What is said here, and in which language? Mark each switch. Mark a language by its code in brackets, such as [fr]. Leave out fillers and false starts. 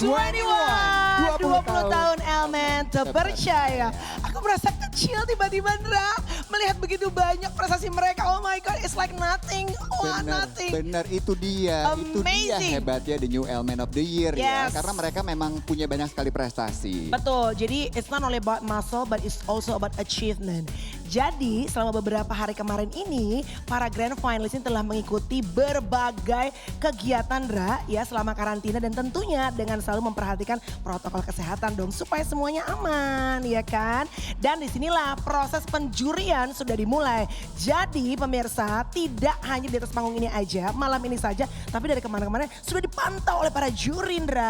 [id] 20 tahun Elemen terpercaya. Aku merasa kecil tiba-tiba Ndra. Melihat begitu banyak prestasi mereka. [en] Oh my God, it's like nothing. Oh, nothing. [id] Bener, itu dia. Itu dia [en] Amazing. [id] hebatnya The New Elemen of the Year ya. Karena mereka memang punya banyak sekali prestasi. Betul, jadi [en] it's not only about muscle but it's also about achievement. [id] Jadi selama beberapa hari kemarin ini para grand finalist ini telah mengikuti berbagai kegiatan Ndra ya selama karantina dan tentunya dengan selalu memperhatikan protokol kesehatan dong supaya semuanya aman ya kan. Dan disinilah proses penjurian sudah dimulai. Jadi pemirsa tidak hanya di atas panggung ini aja malam ini saja tapi dari kemana-kemana sudah dipantau oleh para juri Ndra.